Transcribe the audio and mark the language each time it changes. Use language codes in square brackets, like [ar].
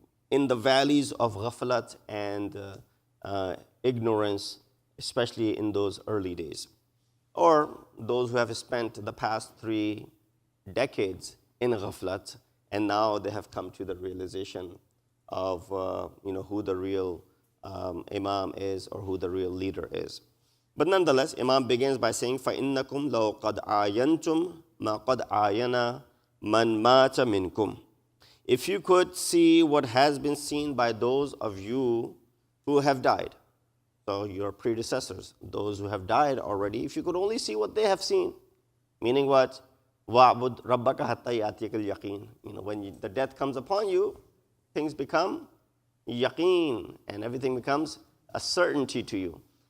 [en] in the valleys of ghaflat and ignorance, especially in those early days, or those who have spent the past 3 decades in ghaflat, and now they have come to the realization of who the real Imam is or who the real leader is. But nonetheless, Imam begins by saying, [ar] فَإِنَّكُمْ لَوْ قَدْ عَايَنْتُمْ مَا قَدْ عَايَنَ مَنْ مَاتَ مِنْكُمْ. [en] If you could see what has been seen by those of you who have died, so your predecessors, those who have died already, if you could only see what they have seen, meaning what? [ar] وَعْبُدْ رَبَّكَ حَتَّى يَأْتِيَكَ الْيَقِينَ. [en] When the death comes upon you, things become yaqeen, and everything becomes a certainty to you.